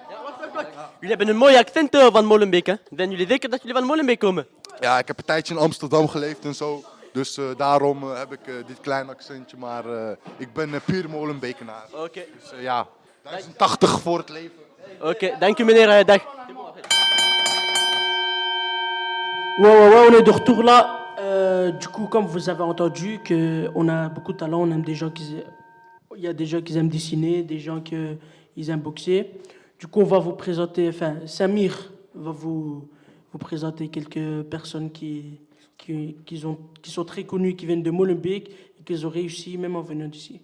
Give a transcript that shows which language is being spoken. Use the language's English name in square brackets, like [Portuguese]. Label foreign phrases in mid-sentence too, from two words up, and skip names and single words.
[Dutch] Jullie hebben een mooi accent van Molenbeek, hè? Zijn jullie zeker dat jullie van Molenbeek komen? Ja, ik heb een tijdje in Amsterdam geleefd en zo. Dus daarom heb ik dit klein accentje. Maar ik ben puur Molenbekenaar. Oké. Dus ja, 1080 voor het leven. Oké, dank u meneer. Dag. [French] Ouais, on est de retour là. Du coup, comme vous avez entendu, qu'on a beaucoup de talent, on aime des gens qui... il y a des gens qui aiment dessiner, des gens qui aiment boxer. Du coup, on va vous présenter, enfin, Samir va vous présenter quelques personnes qui sont très connues, qui viennent de Molenbeek et qui ont réussi même en venant d'ici.